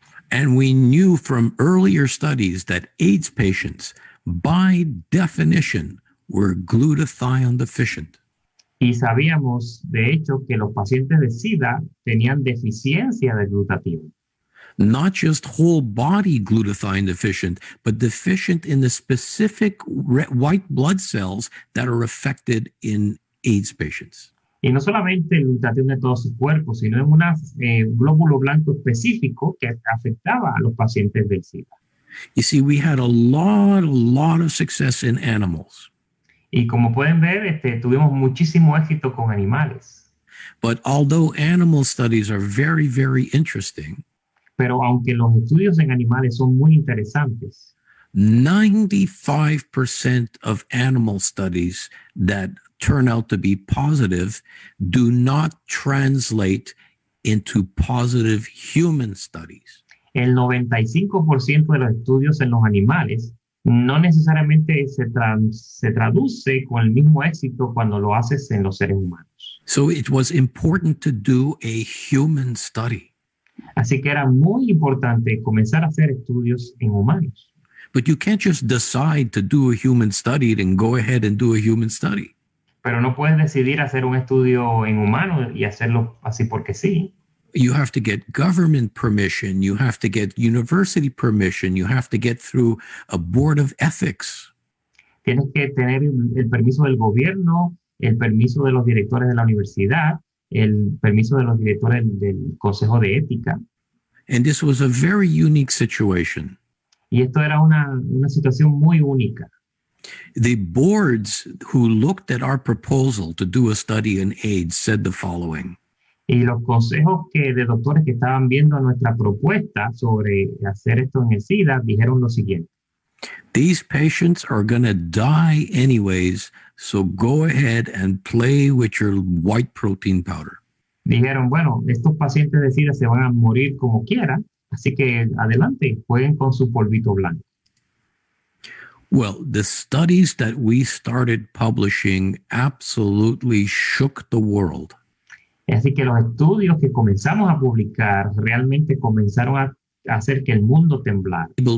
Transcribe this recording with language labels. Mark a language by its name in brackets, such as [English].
[English] And we knew from earlier studies that AIDS patients, by definition, were glutathione deficient. [Spanish] Y sabíamos, de hecho, que los pacientes de SIDA tenían deficiencia de glutatión. [English] Not just whole body glutathione deficient, but deficient in the specific white blood cells that are affected in AIDS patients. [Spanish] Y no solamente el glutatión de todo su cuerpo, sino en un glóbulo blanco específico que afectaba a los pacientes del SIDA. [English] You see, we had a lot of success in animals. [Spanish] Y como pueden ver, tuvimos muchísimo éxito con animales. [English] But although animal studies are very, very interesting, [Spanish] pero aunque los estudios en animales son muy interesantes, [English] 95% of animal studies that turn out to be positive do not translate into positive human studies. [Spanish] El 95% de los estudios en los animales no necesariamente se traduce con el mismo éxito cuando lo haces en los seres humanos. [English] So it was important to do a human study. [Spanish] Así que era muy importante comenzar a hacer estudios en humanos. [English] But you can't just decide to do a human study and go ahead and do a human study. [Spanish] Pero no puedes decidir hacer un estudio en humanos y hacerlo así porque sí. [English] You have to get government permission. You have to get university permission. You have to get through a board of ethics. [Spanish] Tienes que tener el permiso del gobierno, el permiso de los directores de la universidad, el permiso de los directores del Consejo de Ética. [English] And this was a very unique situation. [Spanish] Y esto era una situación muy única. [English] The boards who looked at our proposal to do a study in AIDS said the following. [Spanish] Y los consejos de doctores que estaban viendo nuestra propuesta sobre hacer esto en el SIDA dijeron lo siguiente. [English] These patients are going to die anyways, so go ahead and play with your white protein powder. [Spanish] Dijeron, bueno, estos pacientes de SIDA se van a morir como quieran, así que adelante, jueguen con su polvito blanco. [English] Well, the studies that we started publishing absolutely shook the world. [Spanish] Así que los estudios que comenzamos a publicar realmente comenzaron a hacer que el mundo temblara.